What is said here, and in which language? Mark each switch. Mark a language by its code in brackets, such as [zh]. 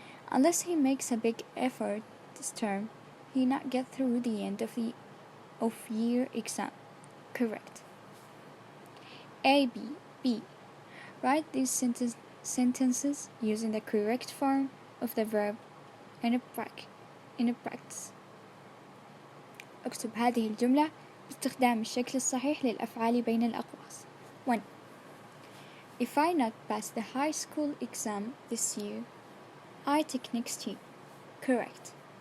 [en] Unless he makes a big effort this term, he not get through the end of year exam. Correct. A, B, B. Write these sentences using the correct form of the verb in a practice. [ar] اكتب هذه الجملة باستخدام الشكل الصحيح للأفعال بين الأقواس. 1. [en] If I not pass the high school exam this year, I take next year. Correct.